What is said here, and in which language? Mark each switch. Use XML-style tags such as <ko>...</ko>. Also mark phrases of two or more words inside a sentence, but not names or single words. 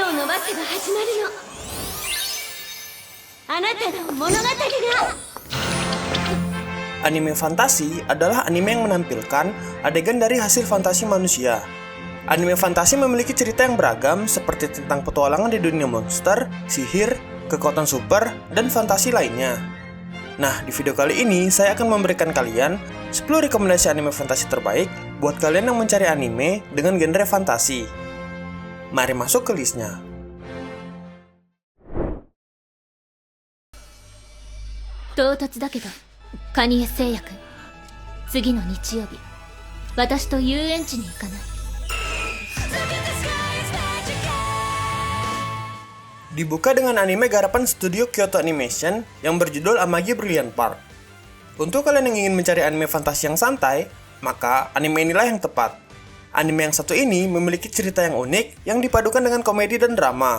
<ja>けが始まるの。あなたの物語が。</ja> <id>Anime fantasi adalah anime yang menampilkan adegan dari hasil fantasi manusia. Anime fantasi memiliki cerita yang beragam seperti tentang petualangan di dunia monster, sihir, kekuatan super, dan fantasi lainnya. Nah, di video kali ini saya akan memberikan kalian 10 rekomendasi anime fantasi terbaik buat kalian yang mencari anime dengan genre fantasi. Mari masuk ke listnya.</id> <ja>唐突だけどカニエ製薬、次の日曜日私と遊園地に行かない？</ja> <id>Dibuka dengan anime garapan studio Kyoto Animation yang berjudul Amagi Brilliant Park. Untuk kalian yang ingin mencari anime fantasi yang santai, maka anime inilah yang tepat. Anime yang satu ini memiliki cerita yang unik yang dipadukan dengan komedi dan drama.</id>